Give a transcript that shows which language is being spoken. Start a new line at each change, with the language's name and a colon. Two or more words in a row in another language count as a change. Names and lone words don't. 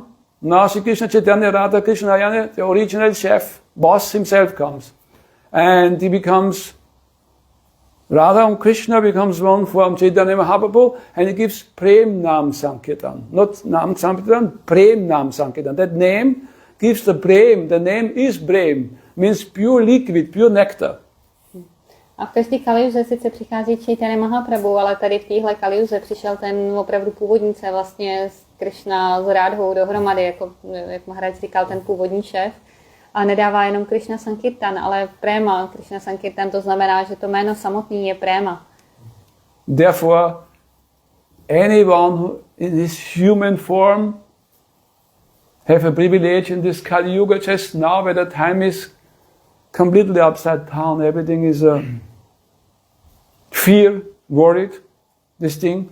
English: Now Sri Krishna Chaitanya Radha Krishna Narayana, the original chef, boss himself comes. And he becomes, Radha and Krishna becomes one from Chaitanya Mahaprabhu, and he gives
Sanskrit: प्रेम नाम संकीर्तन.
English: Not
Sanskrit: नाम संकीर्तन, प्रेम नाम संकीर्तन.
English: That name gives the Prem, the name is Prem, means pure liquid, pure nectar.
Czech: A v každé kaliuze sice přichází Chaitanya Mahaprabhu, ale tady v téhle kaliuze přišel ten opravdu původnice, vlastně Krishna s Rádhou dohromady, jako jak Maharádž říkal, ten původní šéf. A nedává jenom Krishna Sankirtan, ale Prema. Krishna Sankirtan, to znamená, že to jméno samotný je Prema.
English: Therefore, anyone who in his human form have a privilege in this Kali Yuga just now, where the time is completely upside down, everything is fear, worried, this thing.